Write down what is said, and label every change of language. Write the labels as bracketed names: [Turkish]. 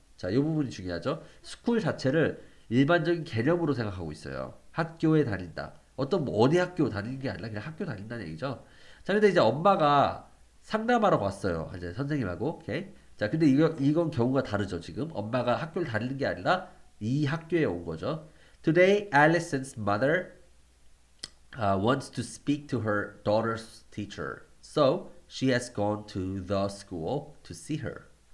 [Korean] 자, 이 부분이 중요하죠. school 자체를 일반적인 개념으로 생각하고 있어요. 학교에 다닌다. 어떤 뭐 어디 학교 다니는 게 아니라 그냥 학교 다닌다는 얘기죠. 자, 근데 이제 엄마가 상담하러 왔어요. 이제 선생님하고. 오케이. 자, 근데 이건 경우가 다르죠, 지금. 엄마가 학교를 다니는 게 아니라 이 학교에 온 거죠. [English] Today, Allison's mother wants to speak to her daughter's teacher. So, she has gone to the school to see her.